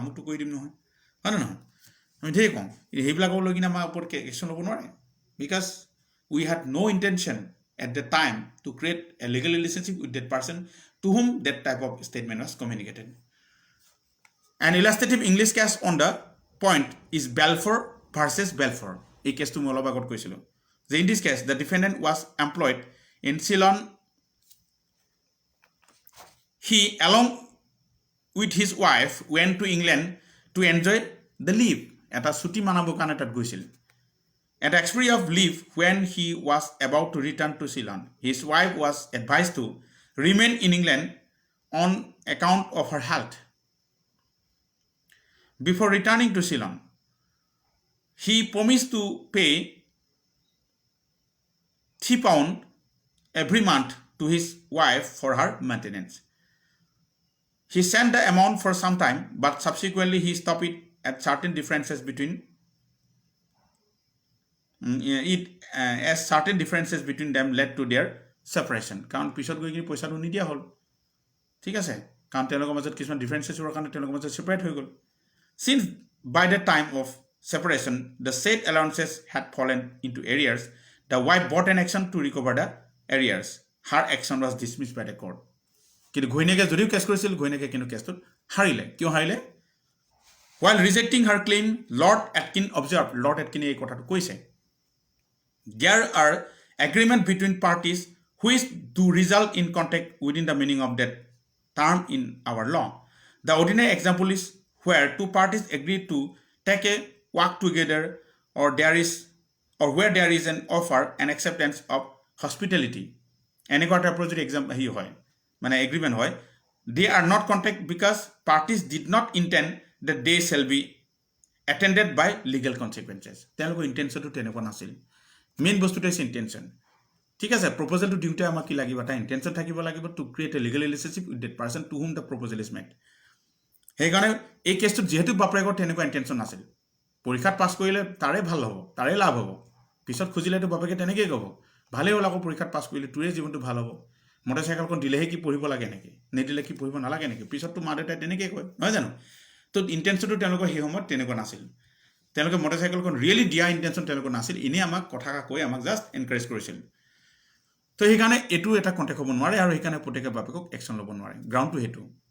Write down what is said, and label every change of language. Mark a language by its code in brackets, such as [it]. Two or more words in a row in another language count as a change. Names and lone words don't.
[as] কৰি দিম নহয় হয় নে নহয় আমি ঢেৰ কওঁ সেইবিলাকক লৈ কিনে আমাৰ ওপৰত একশ্যন ল'ব নোৱাৰে [en] because we had no intention at the time to create a legal relationship with that person to whom that type of statement was communicated and illustrative English case on the point is Balfour versus Balfour [as] এই কেছটো মই অলপ আগত কৈছিলোঁ যে [en] in this case the defendant was employed in Ceylon he along with his wife went to England to enjoy the leave [as] এটা ছুটি মানাবৰ কাৰণে তাত গৈছিল [en] at expiry of leave when he was about to return to Ceylon his wife was advised to remain in England on account of her health before returning to Ceylon he promised to pay £3 every month to his wife for her maintenance. He sent the amount for some time, but subsequently he stopped it at certain differences between as certain differences between them led to their separation. [as] কাৰণ পিছত গৈ কিনে পইচাটো নিদিয়া হ'ল ঠিক আছে কাৰণ তেওঁলোকৰ মাজত কিছুমান ডিফাৰেঞ্চেছৰ কাৰণে তেওঁলোকৰ মাজত ছেপাৰেট হৈ গ'ল [en] since by the time of separation the said allowances had fallen into arrears the wife brought an action to recover the arrears her action was dismissed by the court [as] কিন্তু ঘৈণীয়েকে যদিও কেছ কৰিছিল ঘৈণীয়েকে কিন্তু কেছটোত হাৰিলে কিয় হাৰিলে [en] while rejecting her claim Lord Atkin observed Lord Atkin [as] এই কথাটো কৈছে [en] there are agreement between parties which do result in contact within the meaning of that term in our law the ordinary example is where two parties agree to take a walk together or where there is an offer and acceptance of hospitality [as] এনেকুৱা টাইপৰ যদি এক্সাম্পল হি হয় মানে এগ্ৰিমেণ্ট হয় [en] they are not contact because parties did not intend that they shall be attended by legal consequences [as] তেওঁলোকৰ ইণ্টেনশ্যনটো তেনেকুৱা নাছিল মেইন বস্তুটো হৈছে ইণ্টেনশ্যন ঠিক আছে প্ৰপ'জেলটো দিওঁতে আমাক কি লাগিব এটা ইণ্টেনশ্যন থাকিব লাগিব [en] to create a legal relationship with that person to whom the proposal is made [as] সেইকাৰণে এই কেছটোত যিহেতু বাপেকৰ তেনেকুৱা ইণ্টেনশ্যন নাছিল পৰীক্ষাত পাছ কৰিলে তাৰে ভাল হ'ব তাৰে লাভ হ'ব পিছত খুজিলেতো বাপেকে তেনেকেই ক'ব ভালেই হ'ল আকৌ পৰীক্ষাত পাছ কৰিলে তোৰে জীৱনটো ভাল হ'ব মটৰচাইকেলখন দিলেহে কি পঢ়িব লাগে নেকি নিদিলে কি পঢ়িব নালাগে নেকি পিছততো মা দেউতাই তেনেকৈ কয় নহয় জানো তো ইণ্টেনশ্যনটো তেওঁলোকৰ সেই সময়ত তেনেকুৱা নাছিল তেওঁলোকে মটৰচাইকেলখন ৰিয়েলি দিয়া ইণ্টেনশ্যন তেওঁলোকৰ নাছিল এনেই আমাক কথা কৈ আমাক [en] just encourage [as] কৰিছিল তো সেইকাৰণে এইটো এটা কণ্টেক্ট হ'ব নোৱাৰে আৰু সেইকাৰণে প্ৰত্যেকে বাপেকক একশ্যন ল'ব নোৱাৰে গ্ৰাউণ্ডটো সেইটো